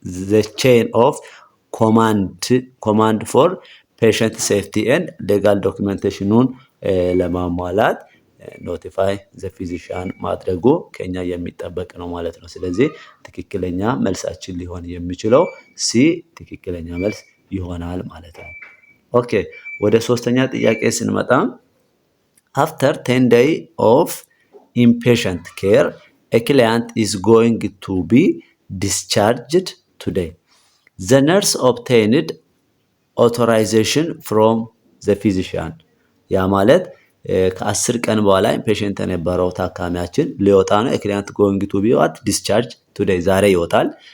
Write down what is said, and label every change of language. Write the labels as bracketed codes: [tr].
[en] the chain of command for patient safety and legal documentation [am] ለማሟላት [en] notify the physician [am] ማድረጉ ከኛ የሚጠበቅ ነው ማለት ነው። ስለዚህ ትክክለኛ መልሳችን ሊሆን የሚችለው ሲ ትክክለኛ መልስ ይሆናል ማለት ነው። ኦኬ ወደ ሶስተኛ ጥያቄ ስንመጣ [en] after 10 days of inpatient care a client is going to be discharged today. The nurse obtained authorization from the physician. [am] ያ ማለት ከ10 ቀን በኋላ ፔሸንት የነበረው ታካሚያችን ሊወጣ ነው። ክሊያንት [en] going to be what discharged today [am] ዛሬ ይወጣል።